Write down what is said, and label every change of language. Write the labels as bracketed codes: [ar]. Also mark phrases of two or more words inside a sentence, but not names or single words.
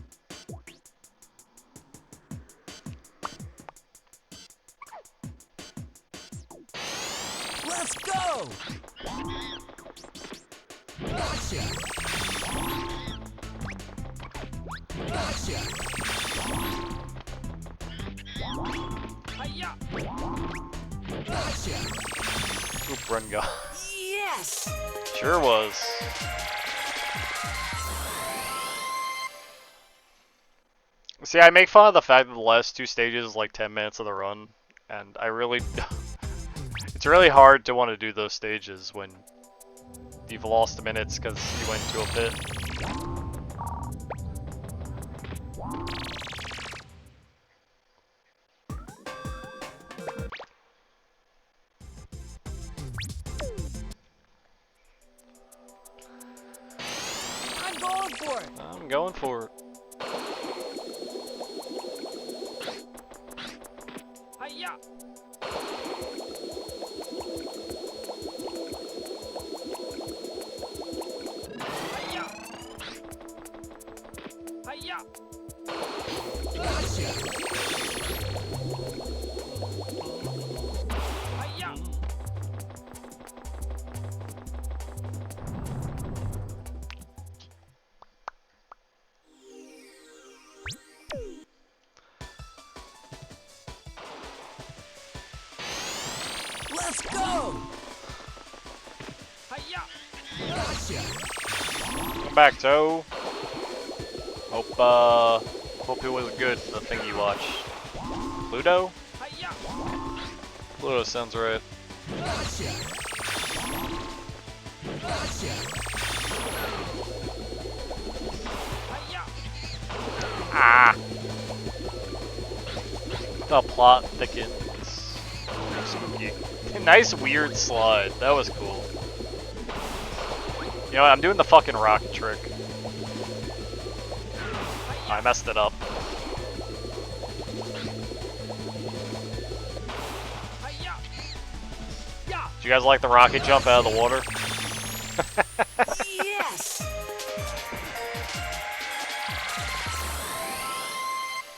[en] Let's go! Gotcha. Gotcha. Hi-ya! Gotcha. Oop, run go. Yes. Sure was. See, I make fun of the fact that the last 2 stages is like 10 minutes of the run, and I really... It's really hard to want to do those stages when you've lost minutes because you went into a pit. I'm going for it! I'm going for it. Hi-ya! Hi-ya! Hi-ya! Gotcha. Hi-ya! Let's go! Hi-ya! Gotcha. Come back, Toe. Hope it was good, the thing you watched. Pluto? Hi-ya! Pluto sounds right. Gotcha. Gotcha. Hi-ya! Ah! The plot thickens. Spooky. Nice weird slide. That was cool. You know what? I'm doing the fucking rocket trick. I messed it up. Hi-ya! Yeah! Did you guys like the rocket jump out of the water? Yes.